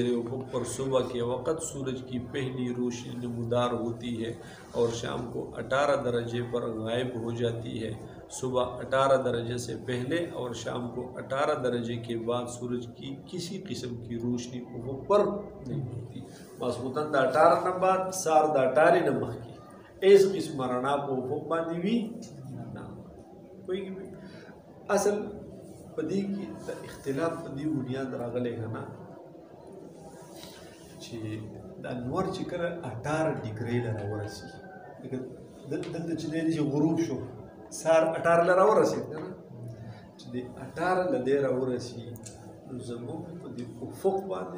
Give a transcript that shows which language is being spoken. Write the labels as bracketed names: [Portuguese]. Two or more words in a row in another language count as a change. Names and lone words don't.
[Urdu] افق پر صبح کے وقت سورج کی پہلی روشنی نمودار ہوتی ہے اور شام کو 18 درجے پر غائب ہو جاتی ہے صبح 18 درجے سے پہلے اور شام کو 18 درجے کے بعد سورج کی کسی قسم کی روشنی افق پر نہیں ہوتی [Pashto] ماسخوتن دا 18 نہ بعد سار دا 18 نہ مخکی اس قسم رڼا په افق باندې وي نه کوئی اصل پدې کې د اختلاف په دې بنیاد راغلی نه چې د انور چې کله 18 ډیګرۍ له راورسي دلته چې دی غروب شو سار 18 له راورسي چې د 18 له دې راورسي نو زموږ په دې افق باندې